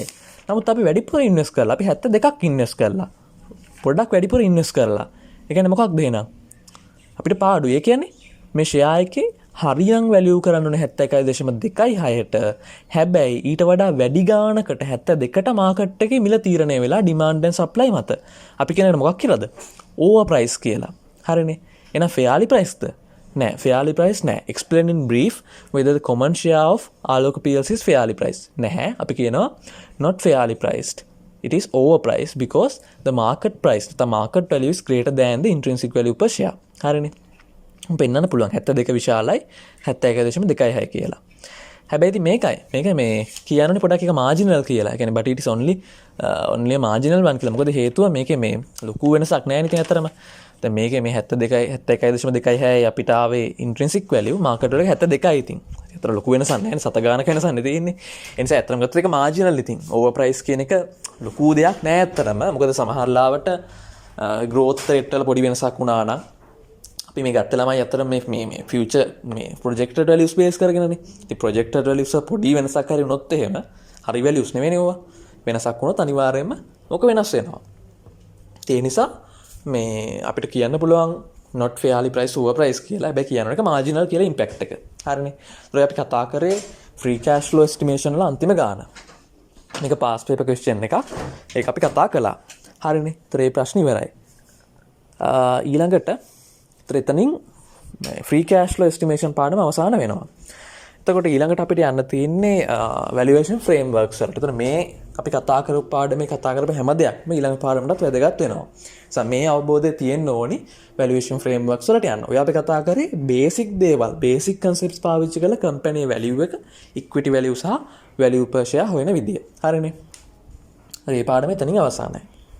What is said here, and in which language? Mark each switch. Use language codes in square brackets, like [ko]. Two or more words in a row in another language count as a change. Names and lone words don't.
[si] නමුත් අපි වැඩිපුර ඉන්වෙස්ට් කරලා අපි 72ක් ඉන්වෙස්ට් කරලා පොඩ්ඩක් වැඩිපුර ඉන්වෙස්ට් කරලා. ඒ කියන්නේ මොකක්ද එහෙනම්? අපිට පාඩුයි. ඒ කියන්නේ මේ ෂෙයා එකේ හරියන් වැලියු කරන්න ඕනේ 71.26ට. හැබැයි ඊට වඩා වැඩි ගාණකට 72ට මාකට් එකේ මිල තීරණය වෙලා [en] demand and supply [si] මත. අපි කියන එක මොකක් කියලාද? [en] over price [si] කියලා. හරිනේ. එහෙනම් [en] fairly priced [si] නෑ. [en] fairly priced [si] නෑ. [en] Explain in brief whether the common share of Alok PLC is fairly priced. [si] නැහැ. අපි කියනවා [en] not fairly priced. It is overpriced because the market price, the market value is greater than the intrinsic value per share. [si] හරිනේ. පෙන්වන්න පුළුවන් 72 විශාලයි 71.26යි කියලා. හැබැයි ඉතින් මේක මේ කියනෝනේ පොඩක් එක මාජිනල් කියලා. ඒ කියන්නේ [en] but it is only a marginal one [si] කියලා. මොකද හේතුව මේකේ මේ ලොකු වෙනසක් නැහැ නේ ඉතින් අතරම. දැන් මේකේ මේ 71.26යි අපිට ආවේ [en] intrinsic value [si] market වල 72යි ඉතින්. ඒතර ලොකු වෙනසක් නැහැ නේ. සත ගානක වෙනසක් නේ තියෙන්නේ. ඒ නිසා අතරම ගත්තොත් ඒක මාජිනල් ඉතින්. overprice කියන එක ලොකු දෙයක් නැහැ අතරම. මොකද සමහර ලාවට [en] growth rate [si] වල පොඩි වෙනසක් වුණා නම් අපි මේ ගත්ත ළමයි අතර මේ future මේ [en] projected values base [si] කරගෙනනේ. ඉතින් [en] projected values [si] පොඩි වෙනසක් හරි වුණොත් එහෙම හරි values නෙවෙයිනේ ඕවා. වෙනසක් වුණොත් අනිවාර්යයෙන්ම මොක වෙනස් වෙනවා. ඒ නිසා මේ අපිට කියන්න පුළුවන් [en] not fairly priced overpriced [si] කියලා. හැබැයි කියනවා එක marginal කියලා impact එක. හරිනේ. ඒතර අපි කතා කරේ [en] free cash flow estimation [si] වල අන්තිම ගාන. මේක [en] past paper question [si] එකක්. ඒක අපි කතා කළා. හරිනේ. ඒතර මේ ප්‍රශ්නේ ඉවරයි. ඊළඟට එතනින් [en] free cash flow estimation [si] පාඩම අවසන් වෙනවා. එතකොට ඊළඟට අපිට යන්න තියෙන්නේ [en] valuation frameworks [si] වලට. එතන මේ අපි කතා කරපු පාඩමේ කතා කරපු හැම දෙයක්ම ඊළඟ පාඩමටත් වැදගත් වෙනවා. මේ අවබෝධය තියෙන්න ඕනි [en] valuation frameworks [si] වලට යන්න. ඔය අපි කතා කරේ basic දේවල්, [en] basic concepts [si] පාවිච්චි කරලා [en] company value [si] එක, [en] equity value [si] සහ [en] value per share [si] හොයන විදිය. හරිනේ. හරි මේ පාඩම එතනින් අවසానයි.